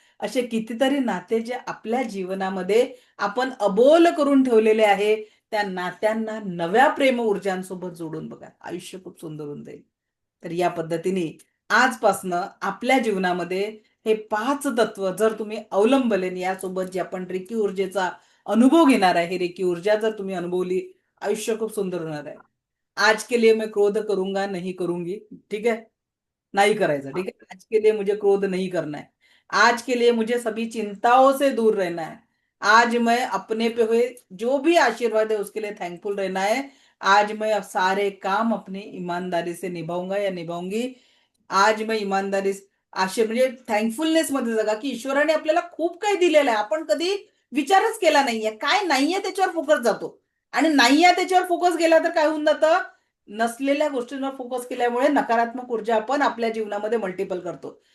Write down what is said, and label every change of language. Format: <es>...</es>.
<mr>असे कितीतरी नाते जे आपल्या जीवनामध्ये आपण अबोल करून ठेवलेले आहे, त्या नात्यांना नव्या प्रेम ऊर्जांसोबत जोडून बघा. आयुष्य खूप सुंदर होऊन जाईल. तर या पद्धतीने आजपासनं आपल्या जीवनामध्ये हे 5 तत्व जर तुम्ही अवलंबले आणि यासोबत जे आपण रेकी ऊर्जेचा अनुभव घेणार आहे, ही रेकी ऊर्जा जर तुम्ही अनुभवली, आयुष्य खूप सुंदर होणार आहे.</mr> <hi>आज के लिए मैं क्रोध करूंगा, नहीं करूंगी. ठीक है?</hi> <mr>नहीं करायचं.</mr> <hi>ठीक है? आज के लिए मुझे क्रोध नहीं करना है. आज के लिए मुझे सभी चिंताओं से दूर रहना है. आज मैं अपने पे हुए जो भी आशीर्वाद है उसके लिए थैंकफुल रहना है. आज मैं अब सारे काम अपनी ईमानदारी से निभाऊंगा या निभाऊंगी.</hi> <mr>आज मैं ईमानदारी म्हणजे थँकफुलनेस मध्ये जगा की ईश्वराने आपल्याला खूप काही दिलेलं आहे. आपण कधी विचारच केला नाहीये. काय नाहीये त्याच्यावर फोकस जातो. आणि नाहीये त्याच्यावर फोकस गेला तर काय होऊन जातं? नसलेल्या गोष्टींवर फोकस केल्यामुळे नकारात्मक ऊर्जा आपण आपल्या जीवनामध्ये मल्टिपल करतो.</mr>